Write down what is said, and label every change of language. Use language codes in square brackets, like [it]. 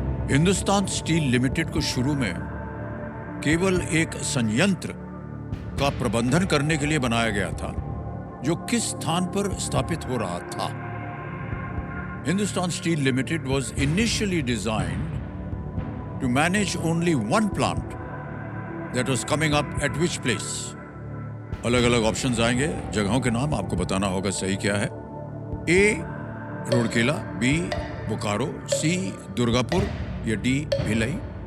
[hi] Hindustan steel limited को शुरू में केवल एक संयंत्र का प्रबंधन करने के लिए बनाया गया था, जो किस स्थान पर स्थापित हो रहा था? [en] Hindustan Steel Limited was initially designed to manage only one plant that was coming up at which place? [hi] अलग अलग ऑप्शंस आएंगे, जगहों के नाम आपको बताना होगा सही क्या है। ए. रूरकेला, बी. बोकारो, सी. दुर्गापुर या डी. भिलाई।